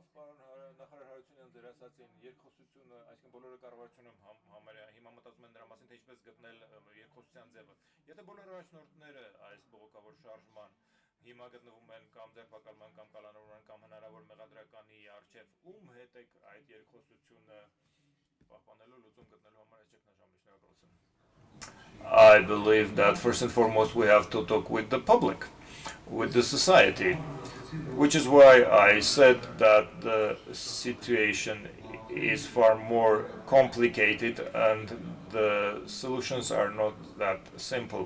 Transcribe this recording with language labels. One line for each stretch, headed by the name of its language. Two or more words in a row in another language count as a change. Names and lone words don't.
Armenian: պարոն նախարար Հարությունյան ձեր ասացին, երկխոսությունը, այսինքն բոլորը կառավարությունում հիմա մտածում են նրա մասին, թե ինչպես գտնել երկխոսության ձևը։ Եթե բոլոր առաջնորդները այս բողոքավոր շարժման հիմա գտնվում են կամ ձերբակալման կամ կալանավորման կամ հնարավոր մեղադրականի առջև, ում հետ եք այդ երկխոսությունը պահպանելու լուծում գտնելու համար այս ճգնաժամի։ Շնորհակալություն։
English: I believe that first and foremost we have to talk with the public, with the society, which is why I said that the situation is far more complicated and the solutions are not that simple.